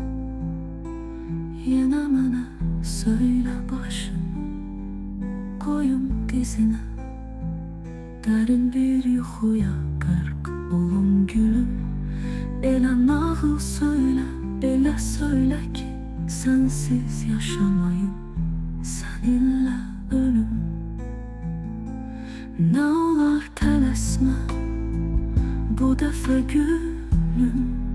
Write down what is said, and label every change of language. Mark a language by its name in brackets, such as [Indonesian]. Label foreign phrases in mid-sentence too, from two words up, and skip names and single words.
[Turkish] yine mənə söyle başım. Koyum dizine, derin bir [Azerbaijani] yuxuya qərq olum gülüm. Elə nağıl söyle, elə söyle ki sensiz yaşamayım, seninle ölüm. Ne olar tələsmə, bu dəfə gülüm.